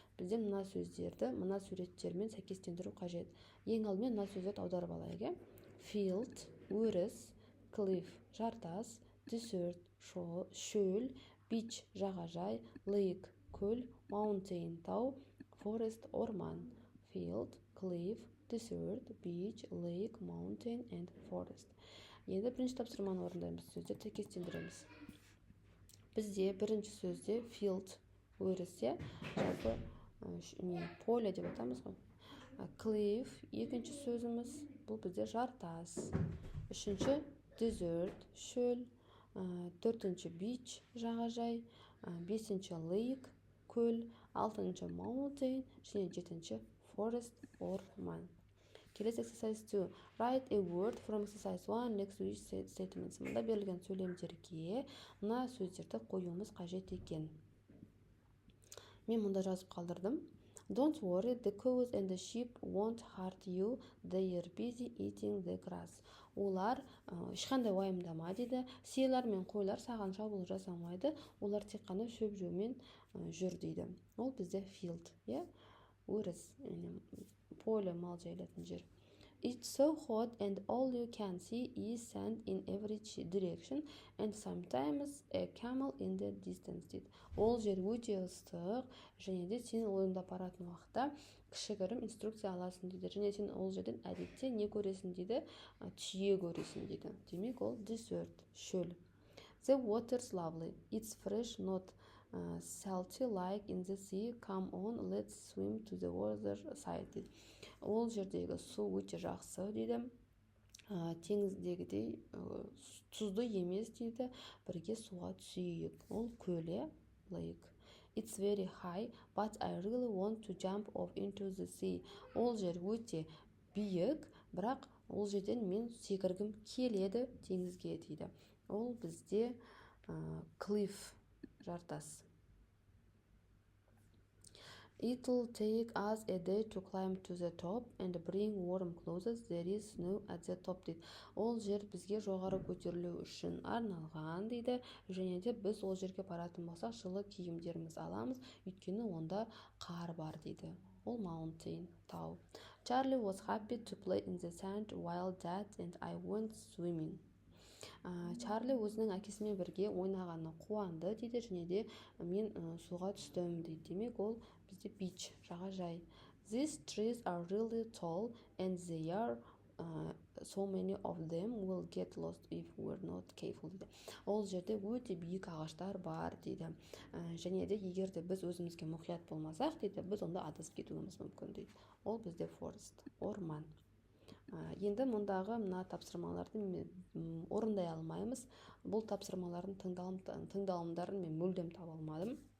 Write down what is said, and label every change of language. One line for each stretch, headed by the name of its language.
Kazakh: Бізде мына сөздерді мына суреттермен сәйкестендіру қажет. Ең алдымен мына сөздерді аударып алайық. Field, өріс, cliff, жартас, desert, шөл, beach, жағажай, lake, көл, mountain, тау, forest, орман.
English: Field, cliff, desert, beach, lake, mountain and forest.
Kazakh: Енді бірінші тапсырманы орындаймыз. Сөздерді сәйкестендіреміз. Бізде бірінші сөзде field, өріс, жалпы поле деп атамыз ғой. Cliff, екінші сөзіміз, бұл бізде жартас. Үшінші desert, шөл. Төртінші beach, жағажай. Бесінші lake, көл. Алтыншы mountain, және жетінші forest, орман. Келесі exercise 2.
English: Write a word from exercise 1 next to each statements.
Kazakh: Мұнда берілген сөйлемдерге мына сөздерді қоюымыз қажет екен. Мен мұнда жазып қалдырдым.
English: Don't worry, the cows and the sheep won't hurt you. They are busy eating the grass.
Kazakh: Олар ешқандай уайымдама дейді. Сиырлар мен қойлар саған шабуыл жасамайды. Олар тек қана шөп жеумен жүр дейді. Ол бізде field, өріс, поле, мал жайылатын жер.
English: It's so hot and all you can see is sand in every direction and sometimes a camel in the distance
Kazakh: дейді. Ол жер өте ыстық, және де сен ойыңда баратын уақытта кішігірім инструкция аласың дейді. Және сен ол жерден әдетте не көресің дейді? Түйе көресің дейді. Демек ол desert, шөл.
English: The water's lovely. It's fresh, not salty like in the sea. Come on, let's swim to the other side
Kazakh: дейді. Ол жердегі су өте жақсы дейді. Теңіздегідей тұзды емес дейді. Бірге суға түсейік. Ол көл, lake.
English: It's very high, but I really want to jump off into the sea.
Kazakh: Ол жер өте биік, бірақ ол жерден мен секіргім келеді теңізге дейді. Ол бізде cliff, жартас.
English: It'll take us a day to climb to the top and bring warm clothes. There is snow at the top
Kazakh: дейді. Ол жер бізге жоғары көтерілу үшін арналған дейді. Және де біз ол жерге баратын болсақ, жылы киімдеріміз аламыз, өйткені онда қар бар дейді. Ол mountain, тау.
English: Charlie was happy to play in the sand while Dad and I went swimming.
Kazakh: Чарли өзінің әкесімен бірге ойнағаны қуанды дейді, және де мен суға түстім дейді. Демек ол бізде beach, жағажай.
English: These trees are really tall and they are so many of them will get lost if we're not careful
Kazakh: дейді. Ол жерде өте биік ағаштар бар дейді. Және де егер де біз өзімізге мұқият болмасақ дейді, біз онда адасып кетуіміз мүмкін дейді. Ол бізде forest, орман. Енді мұндағы мына тапсырмаларды орындай алмаймыз. Бұл тапсырмалардың тыңдалымдарын мен мүлдем таба алмадым.